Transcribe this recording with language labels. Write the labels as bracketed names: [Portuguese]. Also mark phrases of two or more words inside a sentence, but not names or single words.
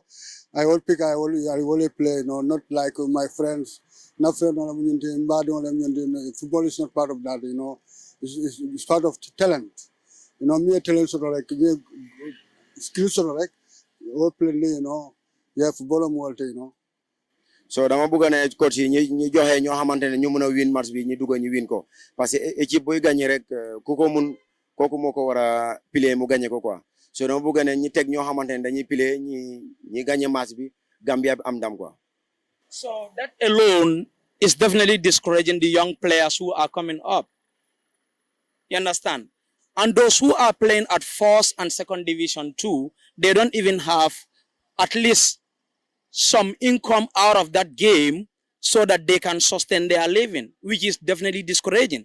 [English] I will play, not like my friends. Football is not part of that, it's part of talent. Me a talent sort of me skills sort of all play, football more, [Wolof] So dama bëgg ne coach yi ñi joxe ñoo xamantene ñu mëna [English] win match [Wolof] bi ñi dugg ñu win ko [French] parce que équipe [Wolof] boy gagner rek ku ko mun koku moko wara piler mu gagner ko quoi so dama bëgg ne ñi tek ñoo xamantene dañuy piler ñi gagner match bi Gambia bi am ndam quoi. [English] So that alone is definitely discouraging the young players who are coming up. You understand? And those who are playing at first and second division too, they don't even have at least some income out of that game so that they can sustain their living, which is definitely discouraging.